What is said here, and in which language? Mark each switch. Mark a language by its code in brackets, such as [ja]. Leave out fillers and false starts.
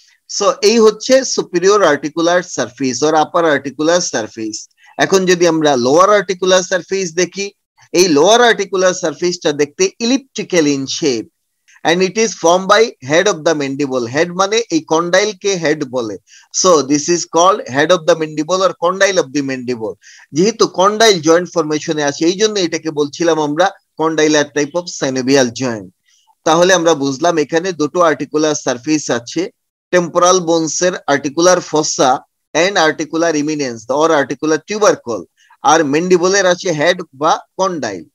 [en] so [bn] এই হচ্ছে [en] Superior articular surface or upper articular surface. [bn] এখন যদি আমরা লোয়ার আর্টিকুলার সারফেস দেখি, এই লোয়ার আর্টিকুলার সারফেসটা দেখতে elliptical in shape [en] and it is formed by head of the mandible। [bn] head মানে এই কন্ডাইল কে হেড বলে। [en] so this is called head of the mandible or condyle of the mandible। [bn] যেহেতু condyle joint ফরমেশনে আছে, এই জন্য এটাকে বলছিলাম আমরা কন্ডাইলার টাইপ অফ সাইনোভিয়াল জয়েন্ট। তাহলে আমরা বুঝলাম এখানে দুটো আর্টিকুলার সারফেস আছে, temporal বোনসের articular ফসা and articular ইমিনেন্স or articular tubercle, আর ম্যান্ডিবলের আছে হেড বা কন্ডাইল।